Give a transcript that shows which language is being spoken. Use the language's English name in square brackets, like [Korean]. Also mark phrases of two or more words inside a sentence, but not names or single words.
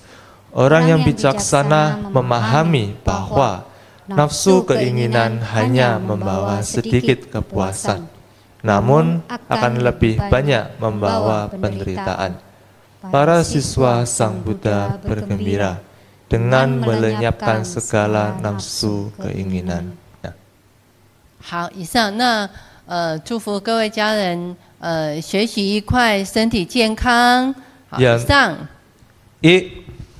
[Indonesian] Orang yang bijaksana memahami bahwa nafsu keinginan hanya membawa sedikit kepuasan, namun akan lebih banyak membawa penderitaan. Para siswa Sang Buddha bergembira dengan melenyapkan segala nafsu keinginan. Ya. [Chinese] 好，以上那祝福各位家人学习愉快，身体健康。好，以上。